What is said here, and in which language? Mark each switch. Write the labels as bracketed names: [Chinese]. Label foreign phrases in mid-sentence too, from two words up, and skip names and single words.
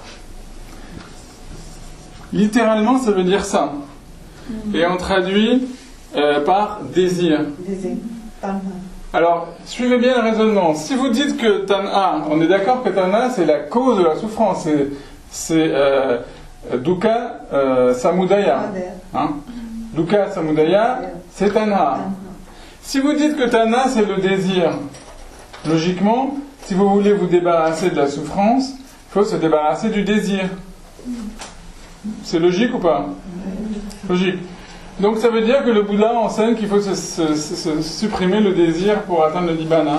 [French] Littéralement ça veut dire ça. Et on traduit par désir. Désir. Alors, suivez bien le raisonnement. Si vous dites que tanha, on est d'accord que tanha c'est la cause de la souffrance, c'est [Pali] dukkha samudaya. Hein? Dukkha samudaya, [French] c'est tanha. Si vous dites que tanha c'est le désir, logiquement, si vous voulez vous débarrasser de la souffrance, il faut se débarrasser du désir. C'est logique ou pas? Logique. Donc ça veut dire que le Bouddha enseigne qu'il faut se supprimer le désir pour atteindre le Nibbana.